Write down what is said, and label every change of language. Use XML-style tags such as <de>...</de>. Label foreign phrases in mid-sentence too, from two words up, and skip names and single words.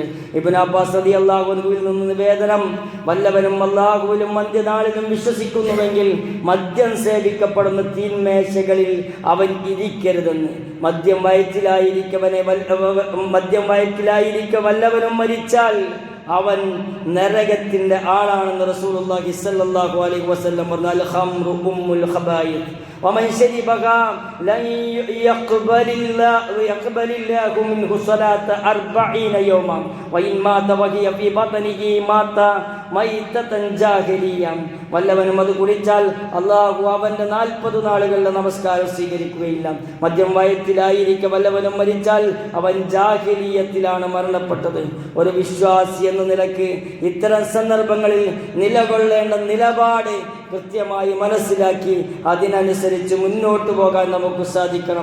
<ml>ഇബ്നു അബ്ബാസ്</ml> <ar>رضي الله عنه</ar> <ml>നിന്ന് നിവേദനം, വല്ലവനും അല്ലാഹുവിലും അന്ത്യനാളിലും വിശ്വസിക്കുന്നുവെങ്കിൽ മദ്യം സേവിക്കപ്പെടുന്ന തിന്മേശ അവൻ ഇരിക്കരുതെന്ന്. മദ്യം വയറ്റിലായിരിക്കെ വല്ലവനും മരിച്ചാൽ അവൻ നരകത്തിന്റെ ആളാണെന്ന് റസൂലുള്ളാഹി</ml> <ar>صلى الله عليه وسلم</ar> <ml>പറഞ്ഞു.</ml> <ar>الخمر أم الخبائث ومن شربها لن يقبل الله منه صلاة 40 يوما وإن مات وهي في بطنه مات ميتة جاهلية.</ar> <ml>വല്ലവനും അത് കുടിച്ചാൽ അള്ളാഹു അവന്റെ 40 നാളുകളുടെ നമസ്കാരം സ്വീകരിക്കുകയില്ല. മദ്യം വയറ്റിലായിരിക്കെ വല്ലവനും മരിച്ചാൽ അവൻ ജാഹിലിയത്തിലാണ് മരണപ്പെട്ടത്. ഒരു വിശ്വാസി എന്ന നിലക്ക് ഇത്തരം സന്ദർഭങ്ങളിൽ നിലകൊള്ളേണ്ട നിലപാട് കൃത്യമായി മനസ്സിലാക്കി അതിനനുസരിച്ച് മുന്നോട്ട് പോകാൻ നമുക്ക് സാധിക്കണം.</ml>